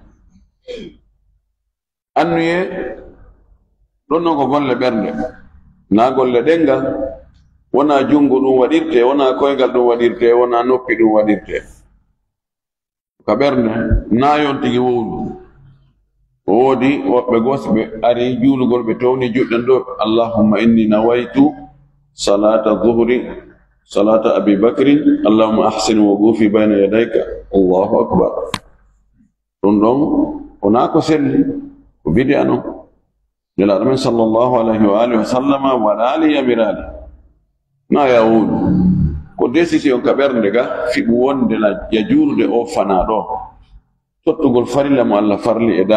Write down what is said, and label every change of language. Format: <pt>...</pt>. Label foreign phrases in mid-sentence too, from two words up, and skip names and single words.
<ff>annuye ɗon ɗon ko golle ɓernde na golle ɗengal wona jungo ɗum waɗirte wona koygal ɗum waɗirte wona noppi ɗum waɗirte ka ɓernde na yon tigi wowlu o woodi woɓɓe gosɓe ari juulugol ɓe towni juɗɗen ɗo</ff> <ar>اللهم إني نويت صلاة الظهر صلاة أبي بكر اللهم أحسن وقوفي بين يديك الله أكبر</ar> <ff>ɗum ɗon wona ko selli ko bidi'a non nelaɗo men</ff> <ar>صلى الله عليه وعلى آله وسلم</ar> <ff>waɗali yamirali na yawuɗu ko décision ka ɓernde ga fiɓu wonde la ya juulude o fana ɗo tottugol farilla mo allah farli e</ff>